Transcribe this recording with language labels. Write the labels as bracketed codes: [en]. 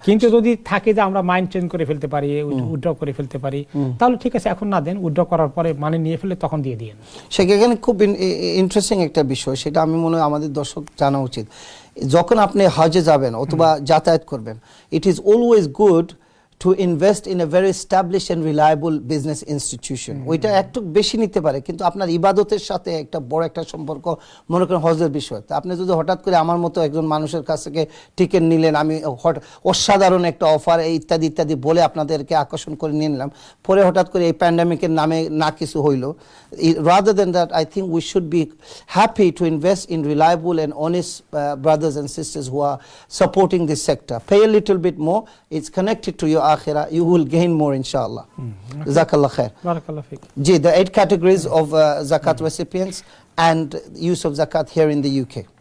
[bn] কিন্তু যদি থাকে যে আমরা মাইন্ড চেঞ্জ করে ফেলতে পারি, উইথড্র করে ফেলতে পারি, তাহলে ঠিক আছে এখন না দেন, উইথড্র করার পরে মানে নিয়ে ফেলে তখন দিয়ে দিন। সেখানে খুব ইন্টারেস্টিং একটা বিষয়, সেটা আমি মনে হয় আমাদের দর্শক জানা উচিত। যখন আপনি হজে যাবেন অথবা যাতায়াত করবেন, it is always good [en] to invest in a very established and reliable business institution. [bn] ওইটা একটু বেশি নিতে পারে, কিন্তু আপনার ইবাদতের সাথে একটা বড় একটা সম্পর্ক, মনে করেন হজের বিষয়। তো আপনি যদি হঠাৎ করে আমার মতো একজন মানুষের কাছ থেকে টিকিট নিলেন, আমি অসাধারণ একটা অফার ইত্যাদি ইত্যাদি বলে আপনাদেরকে আকর্ষণ করে নিয়ে নিলাম, পরে হঠাৎ করে এই প্যান্ডামিকের নামে না কিছু হইল, [en] rather than that I think we should be happy to invest in reliable and honest brothers and sisters who are supporting this sector. Pay a little bit more, it's connected to your akhirah, you will gain more inshallah. [ar] Jazakallah khair. Barakallah fik. [en] Ji, the 8 categories of zakat recipients and use of zakat here in the UK.